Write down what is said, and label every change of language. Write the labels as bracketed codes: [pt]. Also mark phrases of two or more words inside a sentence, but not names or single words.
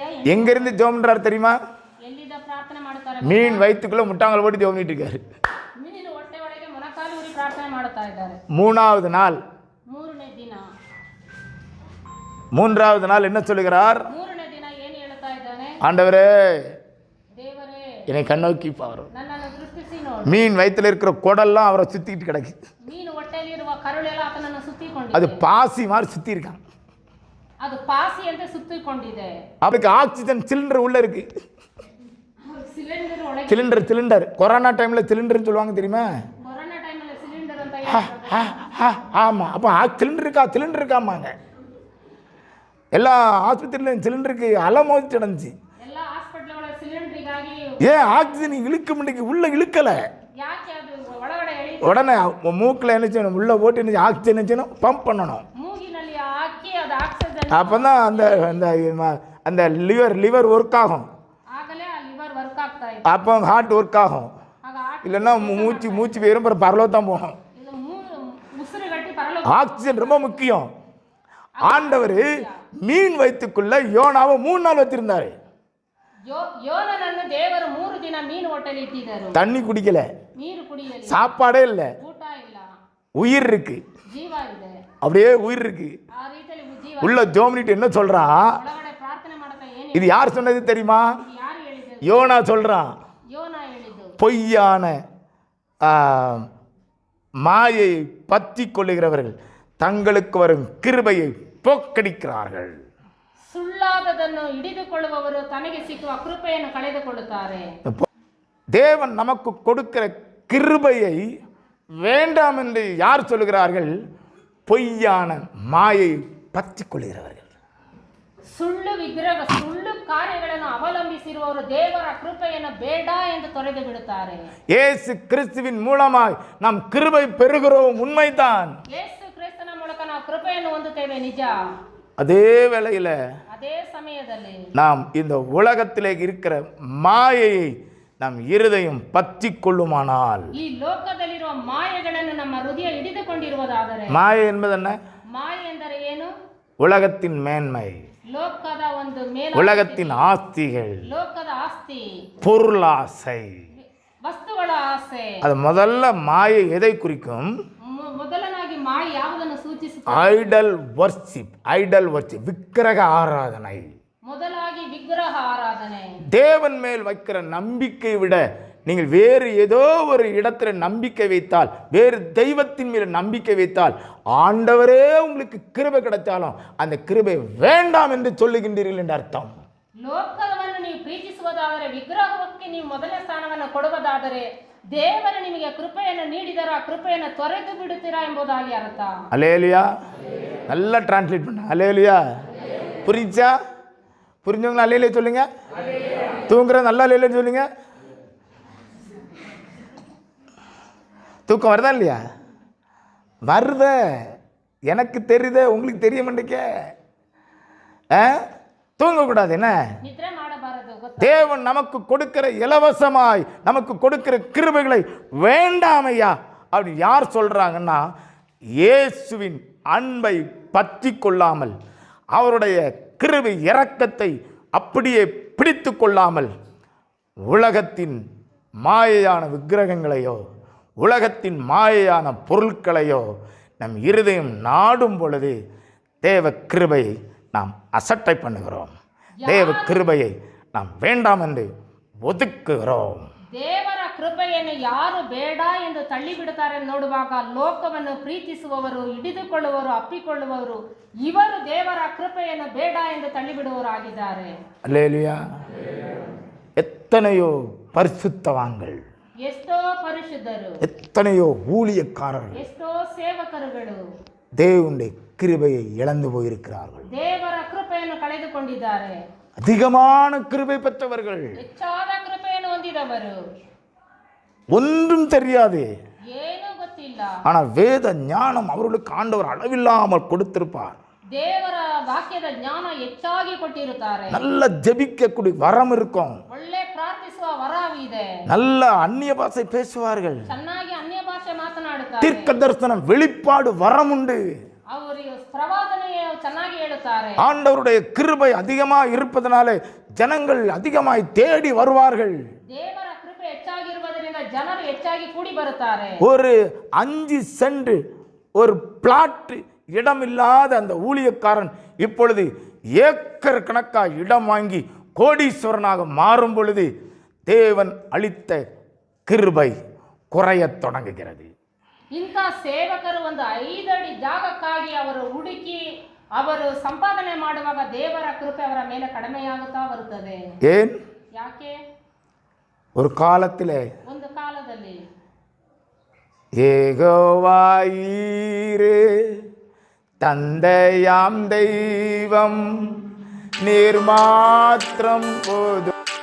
[ta] எங்கிருந்து ஜெபம்ன்றார் தெரியுமா? [kn] ಎಲ್ಲಿಂದ ಪ್ರಾರ್ಥನೆ ಮಾಡ್ತಾರೆ? [ta] மீன் வயிற்றுக்குள்ள முட்டாங்கல் போட்டு ஜெபம் பண்ணிட்டு இருக்காரு. [kn] ಮೀನಿನ ಹೊಟ್ಟೆ ಒಳಗೆ ಮೊಣಕಾಲು ಊರಿ ಪ್ರಾರ್ಥನೆ ಮಾಡುತ್ತಾ ಇದ್ದಾರೆ. [ta] 3வது நாள் [kn] 3ನೇ ದಿನ [ta] 3வது நாள் என்ன சொல்லுகிறார்? [kn] 3ನೇ ದಿನ ಏನು ಹೇಳ್ತಾ ಇದ್ದಾನೆ? [ta] ஆண்டவரே, [kn] ದೇವರೇ, [ta] என்னை கண்ணோக்கி பாரு. [kn] ನನ್ನನ್ನು ದೃಷ್ಟಿಸಿ ನೋಡು. [ta] மீன் வயிற்றுல இருக்கிற குடல்லாம் அவரை சுத்திக்கிட்டு கிடக்கு. [kn] ಮೀನು ಹೊಟ್ಟೆಯಲ್ಲಿರುವ ಕರುಳೆಲ್ಲ ಆತನನ್ನು [ta] அது [kn] ಸುತ್ತಿಕೊಂಡಿದೆ. [ta] பாசி மாதிரி சுத்தி இருக்கான். [kn] ಅದು ಪಾಸಿಯಂತೆ ಸುತ್ತಿಕೊಂಡಿದೆ. [ta] அவருக்கு [en] oxygen cylinder [ta] உள்ள இருக்கு. [kn] ಸಿಲಿಂಡರ್ ಒಳಗೆ, [ta] சிலிண்டர் கொரோனா டைம்ல சிலிண்டர்னு சொல்லுவாங்க தெரியுமா? [kn] ಕೊರೋನಾ ಟೈಮಲ್ಲಿ ಸಿಲಿಂಡರ್ ಅಂತ ಹೇಳ್ತಾರೆ. [ta] ஆமா. அப்போ சிலிண்டர் இருக்காமாங்க. எல்லா ஆஸ்பத்திரியிலும் சிலிண்டருக்கு அலமோதி நடந்துச்சு. [kn] ಎಲ್ಲ ಹಾಸ್ಪಿಟಲ್ ಒಳಗೆ ಸಿಲಿಂಡರಿಗಾಗಿ [ta] ஏன் ஆக்சிஜன் இழுக்க முடியும்? உள்ள இழுக்கல. [kn] ಯಾಕೆ ಅದು ಒಳಗಡೆ ಎಳಿ [ta] உடனே மூக்கில் என்ன செய்யணும்? உள்ள போட்டு என்ன ஆக்சிஜன் என்ன செய்யணும்? பம்ப் பண்ணணும். [kn] ಮೂಗಿನಲ್ಲಿ ಹಾಕಿ ಅದು ಆಕ್ಸಿಜನ್ [ta] அப்போ தான் அந்த [en] liver work [ta] ஆகும். [kn] ಆಗಲೇ ಆ [en] liver work [ta] அப்போ [en] heart work [ta] ஆகும். [kn] ಆಗ ಆಟ [ta] இல்லைன்னா மூச்சு போயிரும், அப்புறம் பரலோகம் தான் போகணும். [kn] ಇದು ಉಸಿರು ಗಟ್ಟಿ ಪರಲೋಕ. [ta] ஆக்சிஜன் ரொம்ப முக்கியம். ஆண்டவர் மீன் வயிற்றுக்குள்ள யோனாவை 3 நாள் வச்சிருந்தாரு. [kn] ಯೋನನನ್ನು ದೇವರು 3 ದಿನ ಮೀನು ಹೊಟ್ಟೆಲಿ ಇಟ್ಟಿದ್ದರು. [ta] தண்ணி குடிக்கல, [kn] ನೀರು ಕುಡಿಯಲಿ, [ta] சாப்பாடே இல்ல, [kn] ಊಟ ಇಲ್ಲ, [ta] உயிர் இருக்கு, [kn] ಜೀವ ಇದೆ, [ta] அப்படியே உயிர் இருக்கு. [kn] ಆ ರೀತಿಯಲ್ಲಿ ಜೀವ [ta] உள்ள ஜோம்னிட்டு என்ன சொல்றான்? [kn] ಒಳಗಡೆ ಪ್ರಾರ್ಥನೆ ಮಾಡ್ತಾ ಏನು [ta] இது யார் சொன்னது தெரியுமா? [kn] ಯಾರು ಹೇಳಿದ್ರು? [ta] யோனா சொல்றான். [kn] ಯೋನ ಹೇಳಿದ್ದು. [ta] பொய்யான மாயை பற்றி கொள்ளுகிறவர்கள் தங்களுக்கு வரும் கிருபையை போக்கடிக்கிறார்கள். [kn] ಸುಳ್ಳಾದದನ್ನು ಹಿಡಿದುಕೊಳ್ಳುವವರು ತನಗೆ ಸಿಕ್ಕುವ ಕೃಪೆಯನ್ನು ಕಳೆದುಕೊಳ್ಳುತ್ತಾರೆ. [ta] தேவன் நமக்கு கொடுக்கிற கிருபையை வேண்டாம் என்று யார் சொல்லுகிறார்கள்? பொய்யான மாயை பற்றி கொள்கிறவர்கள். [kn] ಸುಳ್ಳು ವಿಗ್ರಹ, ಸುಳ್ಳು ಕಾರ್ಯಗಳನ್ನು ಅವಲಂಬಿಸಿರುವವರು ದೇವರ ಕೃಪೆಯನ್ನು ಬೇಡ ಎಂದು ತೊರೆದು ಬಿಡುತ್ತಾರೆ. [ta] இயேசு கிறிஸ்துவின் மூலமாய் நாம் கிருபை பெறுகிறோம், உண்மைதான். [kn] ಯೇಸು ಕ್ರಿಸ್ತನ ಮೂಲಕ ನಾವು ಕೃಪೆಯನ್ನು ಹೊಂದುತ್ತೇವೆ, ನಿಜ. [ta] அதே வேளையில [kn] ಅದೇ ಸಮಯದಲ್ಲಿ [ta] நாம் இந்த உலகத்திலே இருக்கிற மாயையை நம் இருதயம் பற்றி கொள்ளுமானால், [kn] ಈ ಲೋಕದಲ್ಲಿರುವ ಮಾಯೆಗಳನ್ನು ನಮ್ಮ ಹೃದಯ ಹಿಡಿದುಕೊಂಡಿರುವುದಾದರೆ, [ta] மாயை என்பது என்ன? [kn] ಮಾಯೆ ಎಂದರೆ ಏನು? [ta] உலகத்தின் மேன்மை, [kn] ಲೋಕದ ಒಂದು ಮೇಲ, [ta] உலகத்தின் ஆஸ்திகள், [kn] ಲೋಕದ ಆಸ್ತಿ, [ta] பொருளாசை. [kn] ವಸ್ತುಗಳ ಆಸೆ. [ta] அது முதல்ல மாயை எதை குறிக்கும்? [kn] ಮೊದಲನಾಗಿ ಮಾಯೆ ಯಾವುದನ್ನು ಸೂಚಿಸುತ್ತದೆ? [en] idol worship, idol worship, [ta] விக்கிரக ஆராதனை. [kn] ಮೊದಲಾಗಿ ವಿಗ್ರಹ ಆರಾಧನೆ. [ta] தேவன் மேல் வைக்கிற நம்பிக்கை விட நீங்கள் வேறு ஏதோ ஒரு இடத்துல நம்பிக்கை வைத்தால், வேறு தெய்வத்தின் மேல் நம்பிக்கை வைத்தால், ஆண்டவரே உங்களுக்கு கிருபை கிடைச்சாலும் அந்த கிருபை வேண்டாம் என்று சொல்லுகின்றீர்கள் என்று அர்த்தம். [kn] ಲೋಕವನ್ನು ನೀವು ಪ್ರೀತಿಸುವುದಾದರೆ, ವಿಗ್ರಹಕ್ಕೆ ನೀವು ಮೊದಲನೇ ಸ್ಥಾನವನ್ನು ಕೊಡುವುದಾದರೆ, ದೇವರು ನಿಮಗೆ ಕೃಪೆಯನ್ನು ನೀಡಿದರೆ ಆ ಕೃಪೆಯನ್ನು ತೊರೆದು ಬಿಡುತ್ತೀರಾ ಎಂಬುದಾಗಿ ಅರ್ಥ. [ta] அல்லேலூயா. நல்லா டிரான்ஸ்லேட் பண்ண. அல்லேலூயா. புரிஞ்சா? புரிஞ்சவங்க அல்லேலூயா சொல்லுங்க. தூங்குற நல்லா அல்லேலூயா சொல்லுங்க. தூக்கம் வருதா இல்லையா? வருத, எனக்கு தெரியுத, உங்களுக்கு தெரிய மாட்டேங்க. தூங்கக்கூடாது. என்ன? [kn] ನಿದ್ರೆ ಮಾಡಬಾರದು. [ta] தேவன் நமக்கு கொடுக்கிற இலவசமாய் நமக்கு கொடுக்கிற கிருபைகளை வேண்டாமையா அப்படி யார் சொல்றாங்கன்னா, இயேசுவின் அன்பை பற்றி கொள்ளாமல், அவருடைய கிருபை இரக்கத்தை அப்படியே பிடித்து கொள்ளாமல், உலகத்தின் மாயையான விக்கிரகங்களையோ உலகத்தின் மாயையான பொருட்களையோ நம் இருதயம் நாடும் பொழுது தேவ கிருபையை நாம் அசட்டை பண்ணுகிறோம். தேவ கிருபையை நாம் வேண்டாம் என்று ஒதுக்குகிறோம். [kn] ದೇವರ ಕೃಪೆಯನ್ನು ಯಾರು ಬೇಡ ಎಂದು ತಳ್ಳಿಬಿಡುತ್ತಾರೆ ನೋಡುವಾಗ, ಲೋಕವನ್ನು ಪ್ರೀತಿಸುವವರು, ಹಿಡಿದುಕೊಳ್ಳುವವರು, ಅಪ್ಪಿಕೊಳ್ಳುವವರು, ಇವರು ದೇವರ ಕೃಪೆಯನ್ನು ಬೇಡ ಎಂದು ತಳ್ಳಿಬಿಡುವವರಾಗಿದ್ದಾರೆ. [ta] அல்லேலூயா. எத்தனையோ பரிசுத்தவான்கள், [kn] ಎಷ್ಟೋ ಪರಿಶುದ್ಧರು, [ta] எத்தனையோ ஊழியக்காரர்கள் [kn] ಎಷ್ಟೋ ಸೇವಕರುಗಳು [ta] தேவனுடைய கிருபையை இழந்து போயிருக்கிறார்கள். [kn] ದೇವರ ಕೃಪೆಯನ್ನು ಕಳೆದುಕೊಂಡಿದ್ದಾರೆ. [ta] அதிகமான கிருபை பெற்றவர்கள், [kn] ಹೆಚ್ಚಾದ ಕೃಪೆಯನ್ನು ಹೊಂದಿದವರು, [ta] ஒன்றும் தெரியாது, [kn] ಏನೂ ಗೊತ್ತಿಲ್ಲ, [ta] ஆனால் வேத ஞானம் அவர்களுக்கு ஆண்டவர் அளவில்லாமல் கொடுத்திருப்பார். [kn] ದೇವರ ವಾಕ್ಯದ ಜ್ಞಾನ ಹೆಚ್ಚಾಗಿ ಕೊಟ್ಟಿರುತ್ತಾರೆ. [ta] நல்ல ஜெபிக்கக்கூடிய வரம் இருக்கும், [kn] ಒಳ್ಳೆ ಪ್ರಾರ್ಥಿಸುವ ವರವಿದೆ, [ta] நல்ல அந்நிய பாஷை பேசுவார்கள், [kn] ಚೆನ್ನಾಗಿ ಅನ್ಯ ಭಾಷೆ ಮಾತನಾಡುತ್ತಾರೆ, [ta] தீர்க்க தரிசனம் வெளிப்பாடு வரம் உண்டு, [kn] ಅವರು ಪ್ರವಾದನೆಯ ಚೆನ್ನಾಗಿ ಹೇಳುತ್ತಾರೆ. [ta] ஆண்டவருடைய கிருபை அதிகமாக இருப்பதனாலே ஜனங்கள் அதிகமாய் தேடி வருவார்கள். [kn] ದೇವರ ಕೃಪೆ ಹೆಚ್ಚಾಗಿರುವುದರಿಂದ ಜನರು ಹೆಚ್ಚಾಗಿ ಕೂಡಿ ಬರುತ್ತಾರೆ. [ta] ஒரு 5 சென்ட் ஒரு பிளாட் இடமில்லாத அந்த ஊழியக்காரன் இப்பொழுது ஏக்கர் கணக்காக இடம் வாங்கி கோடீஸ்வரனாக மாறும் பொழுது தேவன் அளித்த கிருபை குறையத் தொடங்குகிறது. [kn] ಇಂಥ ಸೇವಕರು ಒಂದು 5 ಅಡಿ ಜಾಗಕ್ಕಾಗಿ ಅವರು ಹುಡುಕಿ ಅವರು ಸಂಪಾದನೆ ಮಾಡುವಾಗ ದೇವರ ಕೃಪೆ ಅವರ ಮೇಲೆ ಕಡಿಮೆಯಾಗುತ್ತಾ ಬರುತ್ತದೆ. [ta] ஏன்? [kn] ಯಾಕೆ? [ta] ஒரு காலத்திலே [kn] ಒಂದು ಕಾಲದಲ್ಲಿ [ta] ஏகோவாயீரே தந்தையாம் தெய்வம் நீர் மாத்திரம் போதும்.